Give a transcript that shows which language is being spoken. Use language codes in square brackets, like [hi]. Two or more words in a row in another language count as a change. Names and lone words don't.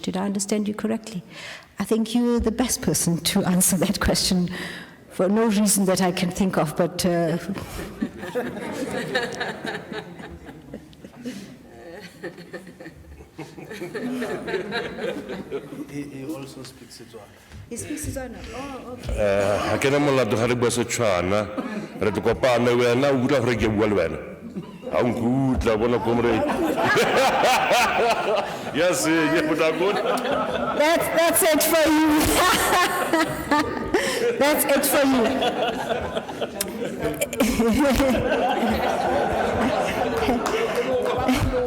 [en] Did I understand you correctly? I think you're the best person to answer that question for no reason that I can think of, but... He also speaks Setswana. He speaks Setswana? Oh, okay. I can't remember how to bua Setswana. [tn] Re te kopana wena o utlwa gore ke bua le wena. Ha o nkutla bona comrade. [en] Yes, yeah, but I'm good. That's it for you. That's it for you.